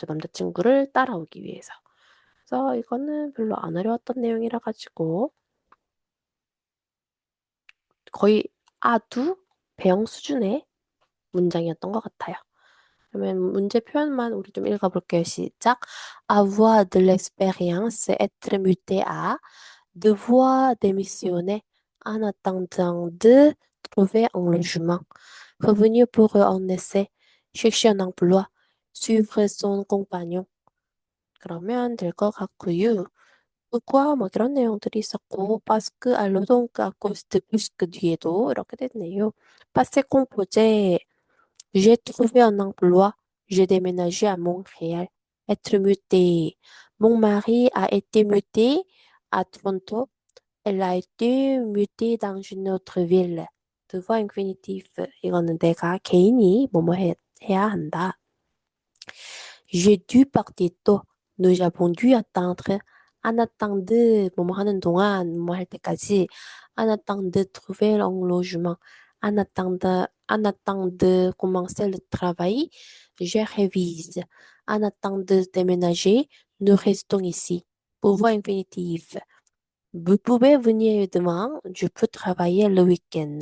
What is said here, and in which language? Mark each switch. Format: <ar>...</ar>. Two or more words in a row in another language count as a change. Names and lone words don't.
<ko>남자친구를 따라오기 위해서. 그래서 이거는 별로 안 어려웠던 내용이라 가지고 거의 아두 배영 수준의 문장이었던 것 같아요. 그러면 문제 표현만 우리 좀 읽어볼게요. 시작.</ko> <fr>Avoir de l'expérience, être muté à, devoir démissionner en attendant de trouver un logement, revenir pour un essai, chercher un emploi, suivre son compagnon.</fr> <ko>그러면 될 것 같고요. pourquoi 뭐 이런 내용들이 있었고</ko> <fr>parce que alors donc à cause de puisque</fr> <ko>뒤에도 이렇게 됐네요.</ko> <fr>passé composé j'ai trouvé un emploi, j'ai déménagé à Montréal. être muté. Mon mari a été muté à Toronto. Elle a été mutée dans une autre ville. devoir infinitif.</fr> <ko>이거는 내가 개인이 해야 한다.</ko> <fr>J'ai dû partir tôt. Nous avons dû attendre. En attendant</fr> <ko>뭐뭐 하는 동안 뭐 할 때까지</ko> <fr>en attendant de trouver un logement. En attendant de commencer le travail, je révise. En attendant de déménager, nous restons ici. Pouvoir infinitif. Vous pouvez venir demain, je peux travailler le week-end.</fr>